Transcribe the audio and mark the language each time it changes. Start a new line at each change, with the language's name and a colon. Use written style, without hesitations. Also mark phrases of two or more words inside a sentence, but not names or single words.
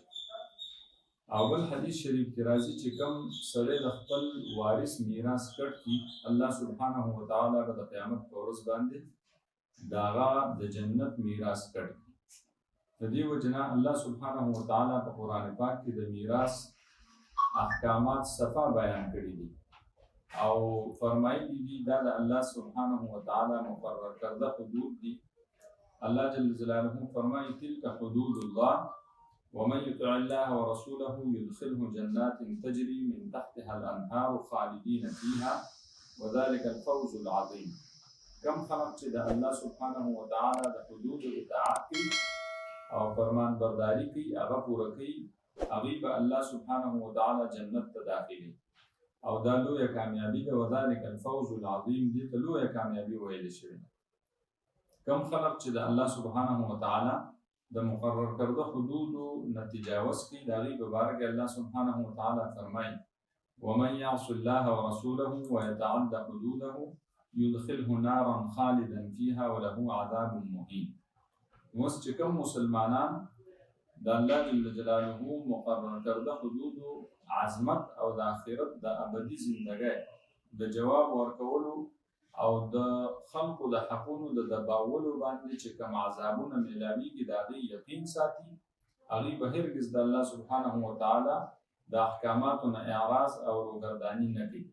Pashto: او بل حدیث شریف کې راځي چې کوم سړی د خپل وارث میراث کټ کړي الله سبحانه وتعالی به د قیامت په ورځ باندې د هغه د جنت میراث کټ کړي. د دې وجې نه الله سبحانه وتعالی په قرآن پاک کې د میراث احکامات صفا بیان کړي دي او فرمایلي دي دا د الله سبحانه وتعالی مقرر کرده حدود دي.
Arabic: الله جل جلاله فرمائے تلك حدود الله ومن يطع الله ورسوله يدخله جنات تجري من تحتها الانهار خالدين فيها وذلك الفوز العظيم.
Pashto: کم خلق چې د الله سبحانه وتعالی د حدود اطاعت کوي او فرمان برداری کوي هغه پوره کوي هغوی به الله سبحانه وتعالی جنت ته داخلي او دا لویه کامیابي ده.
Arabic: وذلك الفوز العظیم
Pashto: دې ته لویه کامیابي ویل شوې ده. کم خلق چې د الله سبحانه وتعالی د مقرر کرده حدودو نه تجاوز کوي د هغې په باره کې الله سبحانه وتعالی فرمایي
Arabic: ومن یعص الله ورسوله ويتعد حدوده يدخله نارا خالدا فيها وله عذاب مهین.
Pashto: اوس چې کوم مسلمانان د الله جل جلاله مقرر کرده حدودو عظمت او د آخرت د ابدي زندګۍ د جواب ورکولو او د خلقو د حقونو د دباولو باندې چې کوم عذابونه میلاویږي د هغې یقین ساتي هغوی به هرګز د الله سبحانه وتعالی د احکاماتو نه اعراض او روګرداني نه کوي.